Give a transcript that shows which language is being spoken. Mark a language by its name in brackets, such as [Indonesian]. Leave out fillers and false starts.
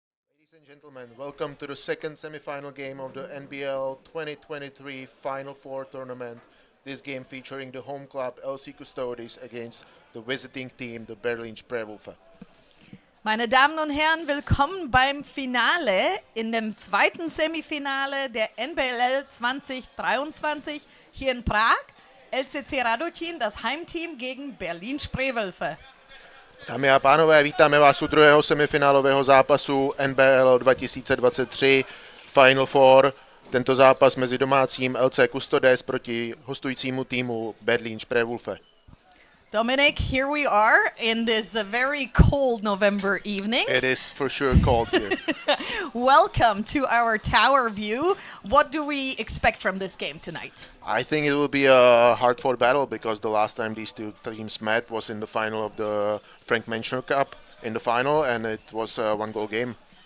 [English] Ladies and gentlemen, welcome to the second semi-final game of the NBL 2023 Final Four tournament. This game featuring the home club LC Custodes against the visiting team, the Berlin Spreewölfe. [German] Meine Damen und Herren, willkommen beim Finale in dem zweiten Semifinale der NBLL 2023 hier in Prag. LCC Radocin, das Heimteam gegen Berlin Spreewölfe. [Czech] Dámy a pánové, vítáme vás u druhého semifinálového zápasu NBL 2023 Final Four. Tento zápas mezi domácím LC Custodes proti hostujícímu týmu Berlin Spreewölfe. [English] Dominic, here we are in this very cold November evening. It is for sure cold here. Welcome to our tower view. What do we expect from this game tonight? I think it will be a hard-fought battle because the last time these two teams met was in the final of the Frank Menschner Cup in the final, and it was a one-goal game.